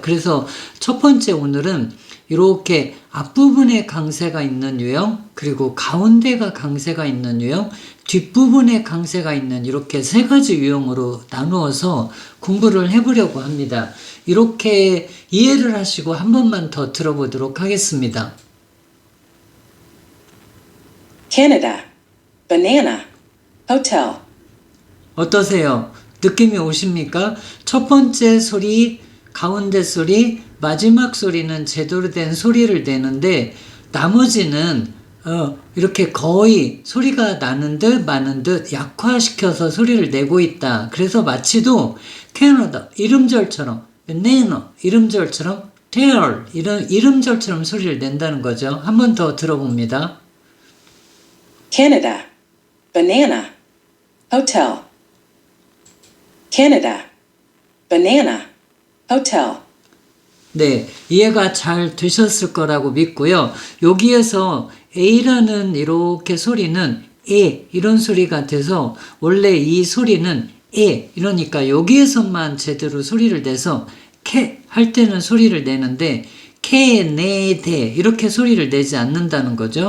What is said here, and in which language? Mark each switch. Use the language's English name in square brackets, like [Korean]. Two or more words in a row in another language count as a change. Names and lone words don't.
[Korean] 그래서 첫 번째 오늘은 이렇게 앞부분에 강세가 있는 유형, 그리고 가운데가 강세가 있는 유형, 뒷부분에 강세가 있는 이렇게 세 가지 유형으로 나누어서 공부를 해보려고 합니다. 이렇게 이해를 하시고 한 번만 더 들어보도록 하겠습니다. [English] Canada, banana, hotel. [Korean] 어떠세요? 느낌이 오십니까? 첫 번째 소리, 가운데 소리, 마지막 소리는 제대로 된 소리를 내는데 나머지는 이렇게 거의 소리가 나는 듯 마는 듯 약화시켜서 소리를 내고 있다. 그래서 마치도 캐나다 이름절처럼 네너 이름절처럼 테얼 이런 이름절처럼 소리를 낸다는 거죠. 한 번 더 들어봅니다. [English] Canada, banana, hotel. Canada, banana, hotel. [Korean] 네, 이해가 잘 되셨을 거라고 믿고요. 여기에서 A라는 이렇게 소리는 에 이런 소리가 돼서 원래 이 소리는 에 이러니까 여기에서만 제대로 소리를 내서 캐 할 때는 소리를 내는데 캐, 네, 대 이렇게 소리를 내지 않는다는 거죠.